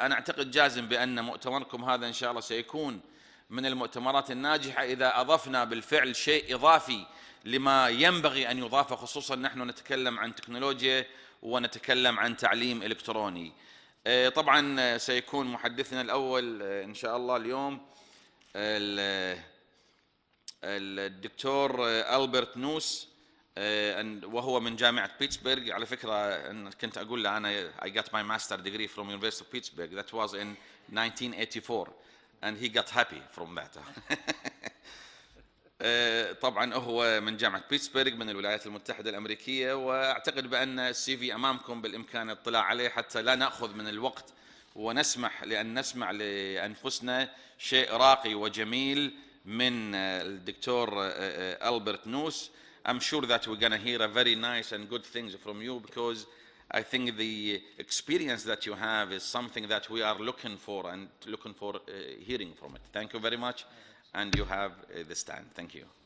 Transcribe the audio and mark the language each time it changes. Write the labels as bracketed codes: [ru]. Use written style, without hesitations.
[ar] أنا أعتقد جازم بأن مؤتمركم هذا إن شاء الله سيكون من المؤتمرات الناجحة إذا أضفنا بالفعل شيء إضافي لما ينبغي أن يضاف، خصوصا نحن نتكلم عن تكنولوجيا ونتكلم عن تعليم إلكتروني. طبعا سيكون محدثنا الأول إن شاء الله اليوم الدكتور ألبرت نوس، وهو من جامعة بيتسبرغ. على فكرة كنت أقول له أنا [en] I got my master degree from University of Pittsburgh. That was in 1984 and he got happy from that. [ar] طبعا هو من جامعة بيتسبرغ من الولايات المتحدة الأمريكية، وأعتقد بأن السي في أمامكم بالإمكان الاطلاع عليه حتى لا نأخذ من الوقت ونسمح لأن نسمع لأنفسنا شيء راقي وجميل من الدكتور ألبرت نوس. [en] I'm sure that we're going to hear a very nice and good things from you, because I think the experience that you have is something that we are looking for hearing from it. Thank you very much, and you have the stand. Thank you.